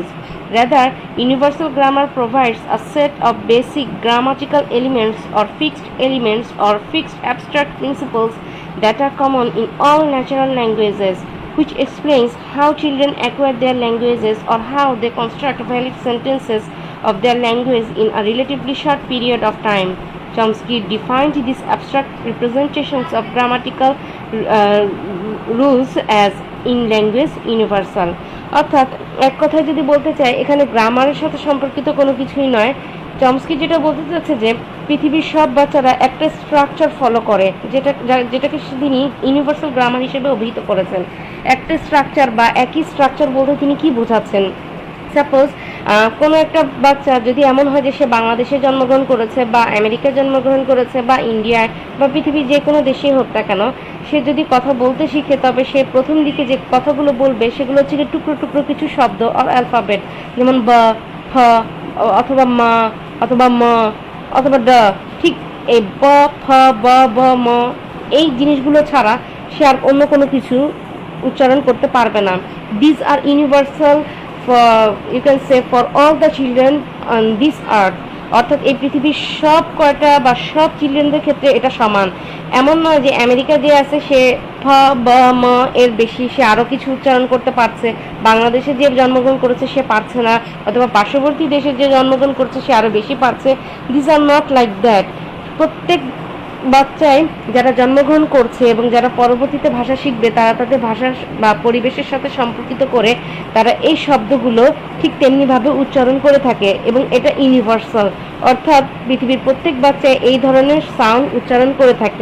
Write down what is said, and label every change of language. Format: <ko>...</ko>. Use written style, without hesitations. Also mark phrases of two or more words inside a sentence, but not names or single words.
<en>Rather, universal grammar provides a set of basic grammatical elements or fixed abstract principles that are common in all natural languages, which explains how children acquire their languages or how they construct valid sentences of their language in a relatively short period of time. Chomsky defined these abstract representations of grammatical rules as in language universal.</en> <bn>অর্থাৎ এক কথায় যদি বলতে চাই, এখানে গ্রামারের সাথে সম্পর্কিত কোনো কিছুই নয়। চমস্কি যেটা বলতে চাচ্ছে যে পৃথিবীর সব বাচ্চারা একটা স্ট্রাকচার ফলো করে, যেটাকে তিনি</bn> <en>universal grammar</en> <bn>হিসেবে অভিহিত করেছেন। একটা স্ট্রাকচার বা একই স্ট্রাকচার বলতে তিনি কি বোঝাচ্ছেন? সাপোজ কোনো একটা বাচ্চা যদি এমন হয় যে সে বাংলাদেশে জন্মগ্রহণ করেছে বা আমেরিকায় জন্মগ্রহণ করেছে বা ইন্ডিয়ায় বা পৃথিবীর যে কোনো দেশেই হোক না কেন, সে যদি কথা বলতে শিখে তবে সে প্রথম দিকে যে কথাগুলো বলবে সেগুলো হচ্ছে টুকরো টুকরো কিছু শব্দ আর অ্যালফাবেট, যেমন ব, ফ, অথবা মা, অথবা ম, অথবা ড। ঠিক এই ব, ফ, ব, ব, ম এই জিনিসগুলো ছাড়া সে আর অন্য কোনো কিছু উচ্চারণ করতে পারবে না।</bn> <en>these are universal you can say for all the children on this earth,</en> <bn>অর্থাৎ এই পৃথিবীর সব কয়টা বা সব চিলড্রেনদের ক্ষেত্রে এটা সমান। এমন নয় যে আমেরিকা যে আছে সে ফ, ব, ম এর বেশি সে আরও কিছু উচ্চারণ করতে পারছে, বাংলাদেশে যে জন্মগ্রহণ করেছে সে পারছে না, অথবা পার্শ্ববর্তী দেশে যে জন্মগ্রহণ করছে সে আরও বেশি পারছে।</bn> <en>this are not like that.</en> <bn>প্রত্যেক বাচ্চাই যারা জন্মগ্রহণ করছে এবং যারা পরবর্তীতে ভাষা শিখবে তারা তাদের ভাষা বা পরিবেশের সাথে সম্পর্কিত করে তারা এই শব্দগুলো ঠিক তেমনিভাবে উচ্চারণ করে থাকে এবং এটা ইউনিভার্সাল, অর্থাৎ পৃথিবীর প্রত্যেক বাচ্চাই এই ধরনের সাউন্ড উচ্চারণ করে থাকে।</bn>